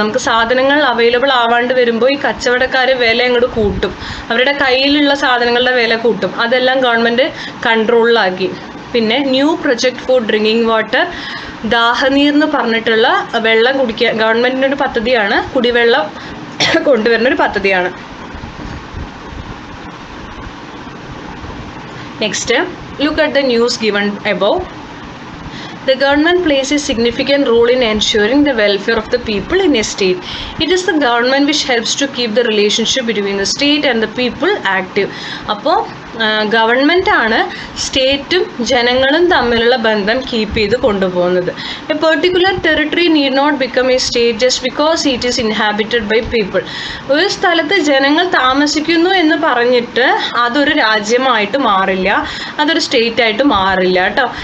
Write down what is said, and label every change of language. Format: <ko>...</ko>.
<ml>നമുക്ക് സാധനങ്ങൾ അവൈലബിൾ ആവാണ്ട് വരുമ്പോൾ ഈ കച്ചവടക്കാർ വില അങ്ങോട്ട് കൂട്ടും, അവരുടെ കയ്യിലുള്ള സാധനങ്ങളുടെ വില കൂട്ടും. അതെല്ലാം ഗവൺമെൻറ് കൺട്രോളിലാക്കി. പിന്നെ</ml> <en>new project for drinking water,</en> <ml>ദാഹനീർ എന്ന് പറഞ്ഞിട്ടുള്ള വെള്ളം കുടിക്കാൻ ഗവൺമെൻറ്റിൻ്റെ ഒരു പദ്ധതിയാണ്, കുടിവെള്ളം കൊണ്ടുവരുന്ന ഒരു പദ്ധതിയാണ്.</ml> <en>Next, look at the news given above. The government plays a significant role in ensuring the welfare of the people in a state. It is the government which helps to keep the relationship between the state and the people active.</en> <ml>അപ്പോൾ government ആണ് സ്റ്റേറ്റും ജനങ്ങളും തമ്മിലുള്ള ബന്ധം keep ചെയ്ത് കൊണ്ടുപോകുന്നത്.</ml> <en>A particular territory need not become a state just because it is inhabited by people.</en> <ml>ഒരു സ്ഥലത്ത് ജനങ്ങൾ താമസിക്കുന്നു എന്ന് പറഞ്ഞിട്ട് അതൊരു രാജ്യമായിട്ട് മാറില്ല, അതൊരു സ്റ്റേറ്റ് ആയിട്ട് മാറില്ല കേട്ടോ.</ml>